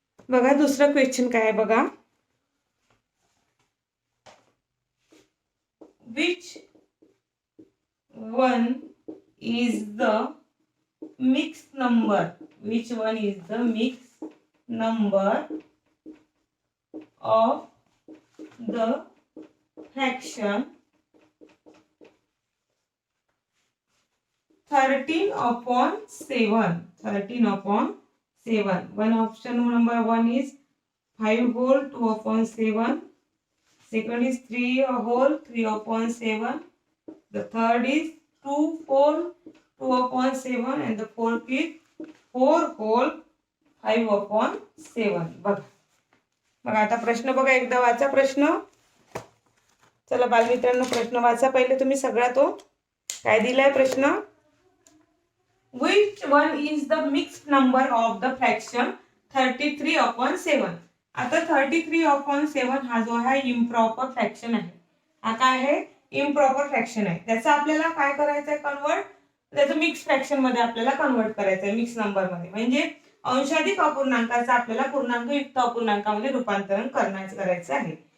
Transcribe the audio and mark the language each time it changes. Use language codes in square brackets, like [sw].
[mr] बघा दुसरा क्वेश्चन काय आहे बघा. [en] Which one is the mixed number? Which one is the mixed number of the fraction 13/7? 13/7. One option number 1 is 5 whole 2/7. Second is 3 whole 3/7. The third is 2 whole 2/7 and the fourth is 4 whole 5/7. [mr] बघा आता प्रश्न बघा, एकदा वाचा प्रश्न. चला बालमित्रांनो प्रश्न वाचा पहिले तुम्ही सगळा. तो काय दिलाय प्रश्न? [en] Which one is the mixed number of the fraction 33/7? [mr] आता 33/7 हा जो आहे इम्प्रॉपर फ्रॅक्शन आहे. हा काय आहे? इम्प्रॉपर फ्रॅक्शन आहे. त्याचा आपल्याला काय करायचं आहे? कन्वर्ट. त्याचं मिक्स फ्रॅक्शन मध्ये आपल्याला कन्वर्ट करायचं आहे, मिक्स नंबर मध्ये. म्हणजे अंशाधिक अपूर्णांकाचं आपल्याला पूर्णांक युक्त अपूर्णांकामध्ये रूपांतरण करायचं आहे.